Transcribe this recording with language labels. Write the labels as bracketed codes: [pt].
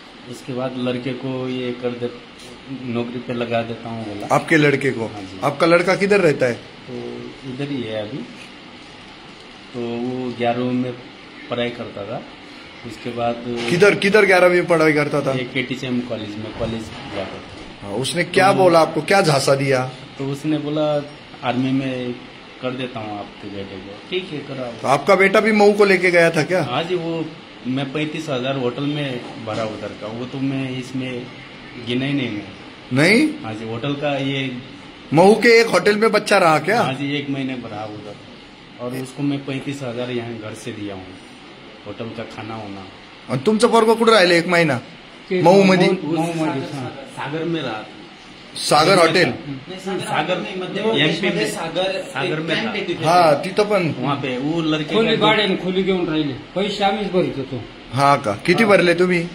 [hi] उसके बाद लड़के को ये कर दे, नौकरी पे लगा देता हूँ बोला. आपके लड़के को? हाँ जी. आपका लड़का किधर रहता है? तो इधर ही है अभी. तो वो 11वीं में पढ़ाई करता था. उसके बाद किधर 11वीं में पढ़ाई करता था? KTCM कॉलेज में कॉलेज जाता था. हाँ. उसने क्या बोला आपको? क्या झांसा दिया? तो उसने बोला आर्मी में कर देता हूँ आपके बेटे को. ठीक है, करा. तो आपका बेटा भी मऊ को लेके गया था क्या? हाँ जी. वो मैं 35,000 होटल में भरा उधर का, वो तो मैं इसमें गिना ही नहीं. मैं नहीं. हाँ जी. होटल का ये मऊ के एक होटल में बच्चा रहा क्या? हाँ जी. 1 महीने भरा उधर, और उसको मैं 35,000 यहाँ घर से दिया हूँ, होटल का खाना होना. [mr] आणि तुमचं पोरगं कुठं राहिलं 1 महिना? ते मऊ मध्ये? मऊमध्ये, हा. [hi] सागर में रहा. सागर हॉटेल? सागर MP में सागर में था. [mr] हा. तिथं पण? [hi] वहाँ पे वो लड़के [mr] खोली का भाड्याने खोली घेऊन राहिले. पैसे आम्हीच भरित होतो. हा का? किती भरले तुम्ही?